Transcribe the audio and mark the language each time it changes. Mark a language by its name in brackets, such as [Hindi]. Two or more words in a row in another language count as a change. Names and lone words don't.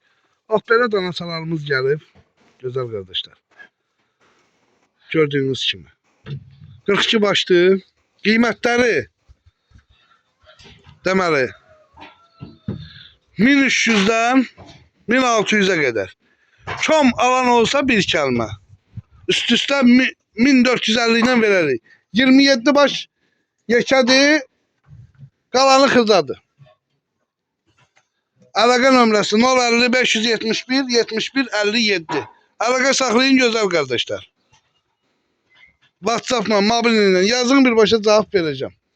[Azerbaijani] Belə danasalarımız [Turkish] gelip, güzel kardeşler. [Azerbaijani] Gördüğünüz kimi. 42 başlı, qiymətləri deməli 1300'den 1600'e kadar. Çom alan olsa bir kəlmə. Üst-üstə 1450 ilə verərik. 27 baş yekədir, qalanı xırdadır. Əlaqə nömrəsi 050 571 71 57. Əlaqə saxlayın gözəl qardaşlar. WhatsApp-la, mobil ilə yazın, birbaşa cavab verəcəm.